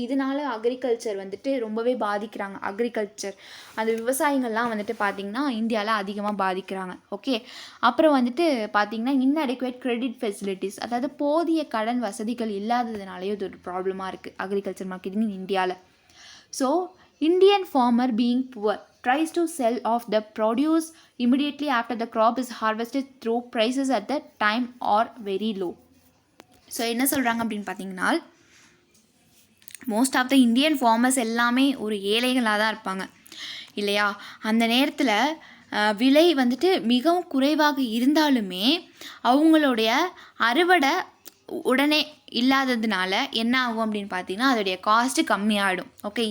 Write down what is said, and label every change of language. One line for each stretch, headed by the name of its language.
Tamil: இதனால அக்ரிகல்ச்சர் வந்துட்டு ரொம்பவே பாதிக்கிறாங்க. அந்த விவசாயிகள்லாம் வந்துட்டு பார்த்திங்கன்னா இந்தியாவில் அதிகமாக பாதிக்கிறாங்க. ஓகே. அப்புறம் வந்துட்டு பார்த்திங்கன்னா, இன்அடிக்குவேட் கிரெடிட் ஃபெசிலிட்டிஸ், அதாவது போதிய கடன் வசதிகள் இல்லாததுனாலேயே இது ஒரு ப்ராப்ளமாக இருக்குது அக்ரிகல்ச்சர் மார்க்கெட்டிங் இந்தியாவில்.
English: So Indian farmer being poor tries to sell off the produce immediately after the crop is harvested through prices at the time are very low.
Tamil: So என்ன சொல்கிறாங்க அப்படின்னு பார்த்தீங்கன்னா,
English: most of the Indian farmers
Tamil: எல்லாமே ஒரு ஏழைகளாக தான் இருப்பாங்க இல்லையா? அந்த நேரத்தில் விலை வந்துட்டு மிகவும் குறைவாக இருந்தாலுமே அவங்களுடைய அறுவடை உடனே இல்லாததுனால என்ன ஆகும் அப்படின்னு பார்த்தீங்கன்னா, அதோடைய காஸ்ட்டு கம்மியாகிடும். ஓகே.